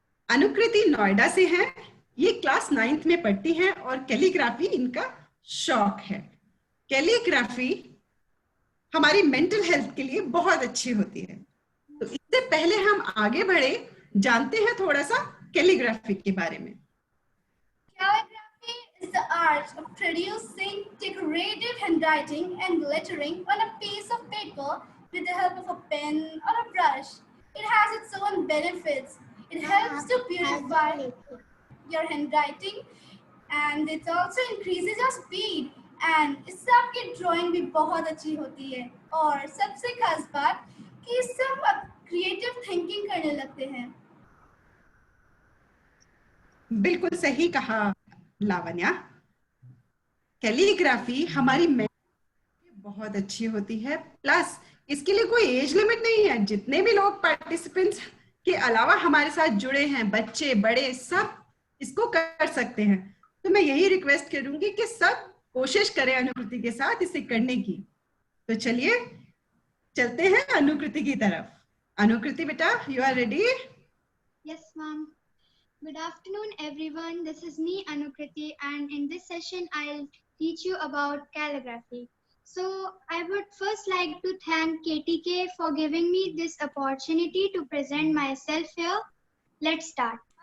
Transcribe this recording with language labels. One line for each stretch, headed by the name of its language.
Hindi: अनुकृति नोएडा से है, ये क्लास 9th में पढ़ती हैं और कैलीग्राफी इनका शौक है। कैलीग्राफी हमारी मेंटल हेल्थ के लिए बहुत अच्छी होती है। तो इससे पहले हम आगे बढ़े, जानते हैं थोड़ा सा कैलीग्राफी के बारे में।
English: Calligraphy is the art of producing decorative handwriting and lettering on a piece of paper with the help of a pen or a brush. It has its own benefits. It helps to purify your handwriting and it also increases your speed.
Hindi: And इससे आपकी drawing भी बहुत अच्छी होती है और सबसे खास बात कि इससे हम क्रिएटिव थिंकिंग करने लगते हैं। बिल्कुल सही कहा लावण्या, कैलीग्राफी हमारी बहुत अच्छी होती है। प्लस इसके लिए कोई एज लिमिट नहीं है, जितने भी लोग पार्टिसिपेंट्स के अलावा हमारे साथ जुड़े हैं, बच्चे बड़े सब इसको कर सकते हैं। तो मैं यही रिक्वेस्ट करूंगी कि सब कोशिश करें अनुकृति के साथ इसे करने की। तो चलिए चलते हैं अनुकृति की तरफ। अनुकृति बेटा,
English: You are ready? Yes, ma'am. Good afternoon, everyone. This is me, Anukriti, and in this session, I'll teach you about calligraphy. So, I would first like to thank KTK for giving me this opportunity to present myself here. Let's start.